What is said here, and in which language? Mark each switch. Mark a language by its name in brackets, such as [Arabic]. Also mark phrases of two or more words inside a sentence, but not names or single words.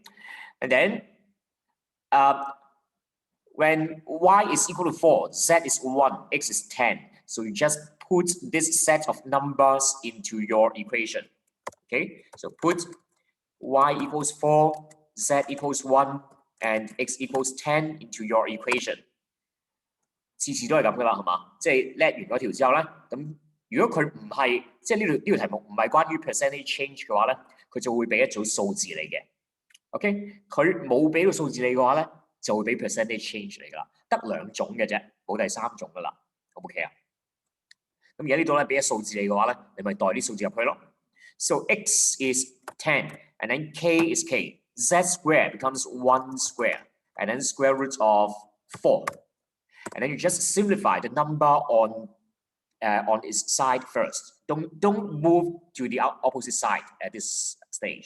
[English] And then when y is equal to 4, z is 1, x is 10. So you just put this set of numbers into your equation. Okay? So put y equals 4, z equals 1, and x equals 10 into your equation. [Cantonese] 次次都係咁噶啦，係嘛？即係叻完嗰條之後咧，咁。如果佢唔係，即係呢條題目唔係關於 [English] percentage change [Cantonese] 嘅話咧，佢就會俾一組數字你嘅。OK， 佢冇俾到數字你嘅話咧，就會俾 [English] percentage change [Cantonese] 嚟㗎啦。得兩種嘅啫，冇第三種㗎啦。OK 啊？咁而家呢度咧俾咗數字你嘅話咧，你咪代啲數字入去咯。 [English] So x is 10, and then k is k. Z square becomes 1 square, and then square root of 4. And then you just simplify the number on its side first. Don't move to the opposite side at this stage.